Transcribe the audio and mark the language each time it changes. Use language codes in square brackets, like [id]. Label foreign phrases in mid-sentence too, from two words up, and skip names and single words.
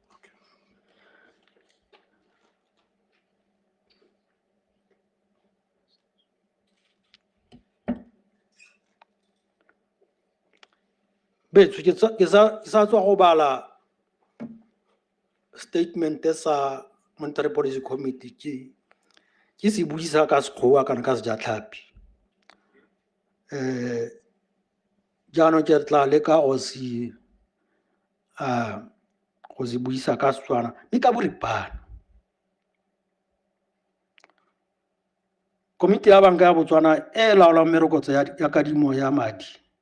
[en] But it's a statement as a monetary policy committee. [tn] Is a buisa ka sekgowa kana ka sejatlhapi. Jaanong ke tla leka go se buisa ka Setswana mme ka boripana. Komiti ya Banka ya Botswana e laolang merokotso ya kadimo ya madi